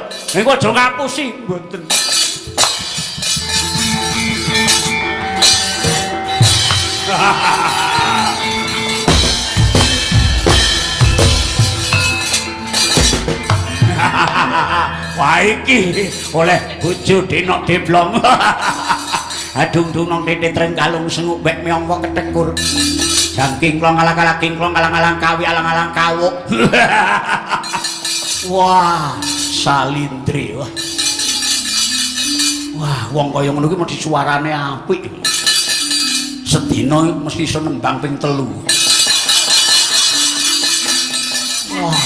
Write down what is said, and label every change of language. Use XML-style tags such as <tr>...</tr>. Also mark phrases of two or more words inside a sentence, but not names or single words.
<jv>Engko aja ngapusi mboten. Wah iki oleh bojo denok deblong. Adung-dung nang titik tren kalung senguk bek meongko ketekur. Jangking klong alang-alang kingklong alang-alang kawi alang-alang kawuk. Wah, salindri wah. Wah, wong kaya ngono kuwi mesti suarane apik. Sedina mesti iso nembang ping 3. Wah.</jv>